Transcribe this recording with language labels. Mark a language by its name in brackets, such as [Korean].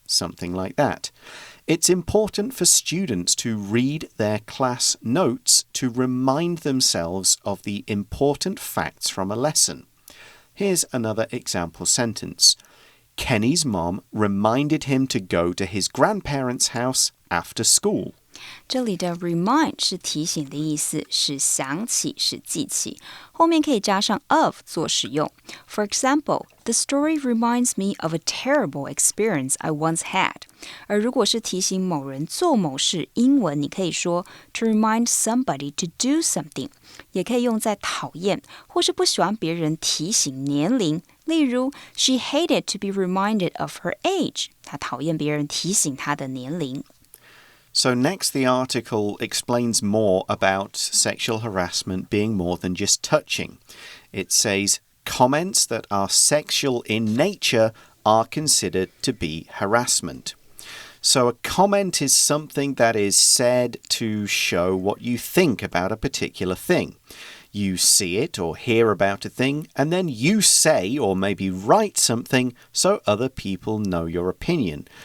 [English] Something like that.It's important for students to read their class notes to remind themselves of the important facts from a lesson. Here's another example sentence. Kenny's mom reminded him to go to his grandparents' house after school. [Chinese] 这里的 remind 是提醒的意思，是想起，是记起，后面可以加上 of 做使用。 [English] For example, the story reminds me of a terrible experience I once had. [Chinese] 而如果是提醒某人做某事，英文你可以说 [English] to remind somebody to do something， [Chinese] 也可以用在讨厌或是不喜欢别人提醒年龄。例如 [English] She hated to be reminded of her age. [Chinese] 她讨厌别人提醒她的年龄。 [English] So next, the article explains more about sexual harassment being more than just touching. It says, comments that are sexual in nature are considered to be harassment. So a comment is something that is said to show what you think about a particular thing.You see it or hear about a thing, and then you say or maybe write something so other people know your opinion.